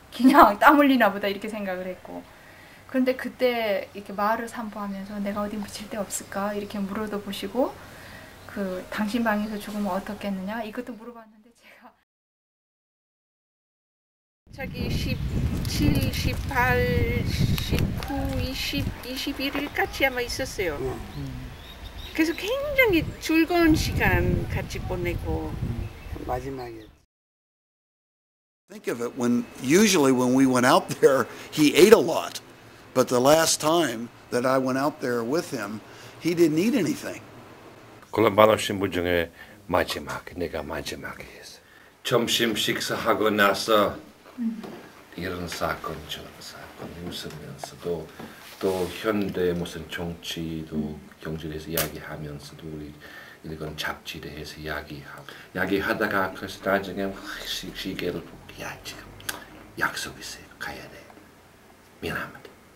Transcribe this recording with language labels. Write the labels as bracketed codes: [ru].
[ko] 그냥 땀 흘리나 보다 이렇게 생각을 했고. 그런데 그때 이렇게 마을을 산보하면서 내가 어디 묻힐 데 없을까 이렇게 물어도 보시고 그 당신 방에서 죽으면 어떻겠느냐 이것도 물어봤는데 제가 저기 17, 18, 19, 20, 21일까지 아마 있었어요. 그래서 굉장히 즐거운 시간 같이 보내고 마지막에. [en] Think of it usually when we went out there, he ate a lot. But the last time that I went out there with him, he didn't eat anything. [ko] 콜롬바노 신부 중에 내가 마지막에 했어요. 점심 식사하고 나서 이런 사건 저런 사건 웃으면서도 또 현대 무슨 정치도 경제에서 이야기하면서도 우리 이건 잡지에 해서 이야기하다가 그래서 나중에 시계를 보고 야 지금 약속 있어요. 가야 돼. 미안합니다.